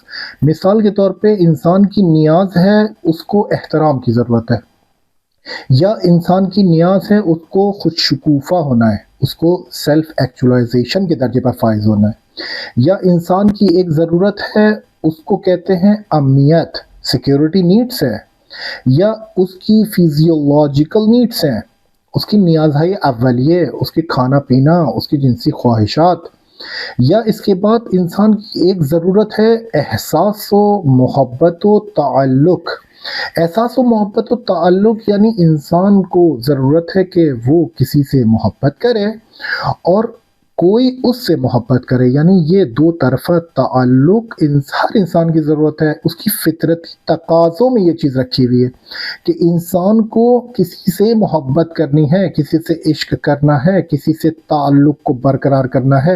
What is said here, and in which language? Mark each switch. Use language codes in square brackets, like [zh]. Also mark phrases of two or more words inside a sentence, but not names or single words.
[ur] مثال کے طور پہ انسان کی نیاز ہے اس کو احترام کی ضرورت ہے، یا انسان کی نیاز ہے اس کو خود شکوفا ہونا ہے، اس کو [en] self actualization [ur] کے درجے پر فائز ہونا ہے، یا انسان کی ایک ضرورت ہے اس کو کہتے ہیں امنیت، [en] security needs [ur] ہے، یا اس کی [en] physiological needs [ur] ہیں، اس کی [fa] نیازهای اولیے، [ur] اس کی کھانا پینا، اس کی جنسی خواہشات۔ یا اس کے بعد انسان کی ایک ضرورت ہے احساس و محبت و تعلق۔ احساس و محبت و تعلق یعنی انسان کو ضرورت ہے کہ وہ کسی سے محبت کرے اور کوئی اس سے محبت کرے، یعنی یہ دو طرفہ تعلق ہر انسان کی ضرورت ہے۔ اس کی فطرتی تقاضوں میں یہ چیز رکھی ہوئی ہے کہ انسان کو کسی سے محبت کرنی ہے، کسی سے عشق کرنا ہے، کسی سے تعلق کو برقرار کرنا ہے۔